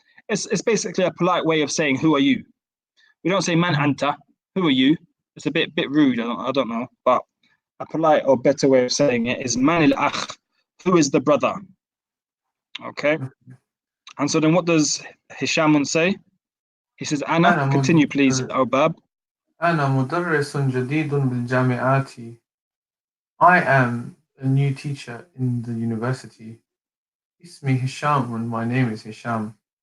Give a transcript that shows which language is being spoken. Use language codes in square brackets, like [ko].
[en] It's basically a polite way of saying who are you. We don't say [ar] man anta. [en] Who are you? It's a bit rude. I don't know, but a polite or better way of saying it is [ar] manil akh. [en] Who is the brother? Okay. And so then what does Hishamun say? He says, Anna, continue please, Obab. [ar] أنا مدرس جديد بالجامعات. [en] I am a new teacher in the university. [ar] اسمي هشام [en] and my name is Hisham.